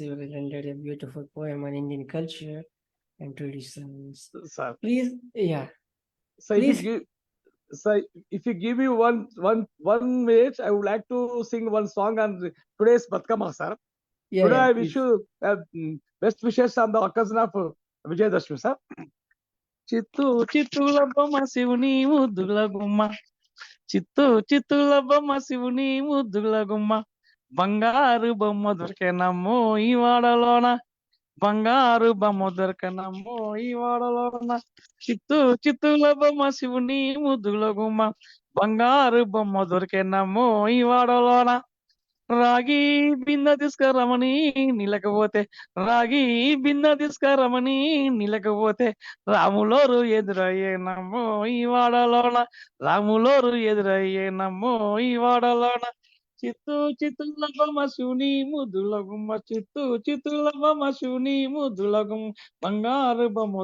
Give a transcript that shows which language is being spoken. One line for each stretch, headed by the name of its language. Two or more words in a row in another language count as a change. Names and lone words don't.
English: You rendered a beautiful poem on Indian culture and traditions. Sir. Please, yeah. So Please. if you give me one minute, I would like to sing one song on today's Batkama, sir. Yeah, Today yeah, I wish you best wishes on the occasion of Vijayadashmi, sir.
Telugu: చిత్తు చిత్తుల బొమ్మ శివుని ముద్దుల గుమ్మ. చిత్తు చిత్తుల బొమ్మ శివుని ముద్దుల గుమ్మ. బంగారు బొమ్మ దొరికెనమ్మో ఈ వాడలోన. బంగారు బొమ్మ దొరికెనమ్మో ఈ వాడలోన. చిత్తు చిత్తుల బొమ్మ శివుని ముద్దుల గుమ్మ. బంగారు బొమ్మ దొరికెనమ్మో ఈ వాడలోన. రాగి బిన్న తీసుకురమని నిలకపోతే రాగి బిన్న తీసుకురమని నిలకపోతే రాములోరు ఎదురయ్యే నమ్మో ఈ వాడలోన రాములోరు ఎదురయ్యే నమ్మో ఈ వాడలోన చిత్తు చిత్తుల బొమ్మ శివుని ముద్దుల గుమ్మ చిత్తు చిత్తుల బొమ్మ శివుని ముద్దుల గుమ్మ బంగారు బొమ్మ